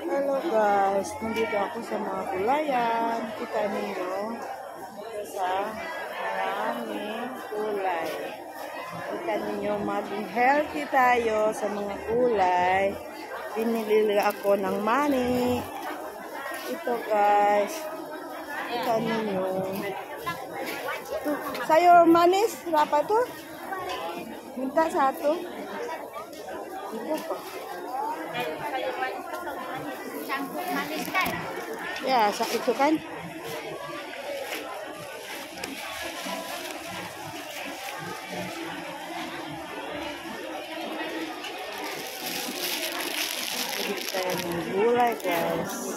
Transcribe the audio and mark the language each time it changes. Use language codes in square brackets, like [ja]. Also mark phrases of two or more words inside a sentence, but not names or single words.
[tl] Halo guys, nandito ako sa mga gulayan. Kita ninyo sa maraming gulay. Kita ninyo maging healthy tayo sa mga gulay. Binili ako ng mani. Ito guys. Kita ninyo. Ito, [ms] sayur manis, berapa tuh? Minta satu. [tl] Ito pa. [ms] Campur manis kan? [id] Ya, itu kan. Jadi kayak gulai guys.